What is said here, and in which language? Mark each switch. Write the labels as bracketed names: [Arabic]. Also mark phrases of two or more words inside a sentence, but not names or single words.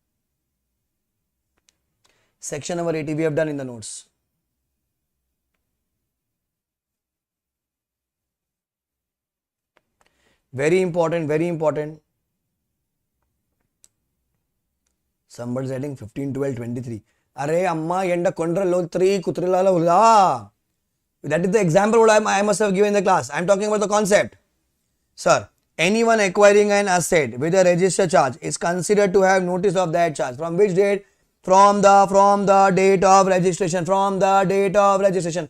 [English] Section number 80 we have done in the notes. Very important, very important. Somebody's adding 15, 12, 23. Arey amma yenda kondra lo 3 kutrilala ulla. That is the example what I must have given in the class. I am talking about the concept. Sir, anyone acquiring an asset with a register charge is considered to have notice of that charge. From which date? From the date of registration. From the date of registration.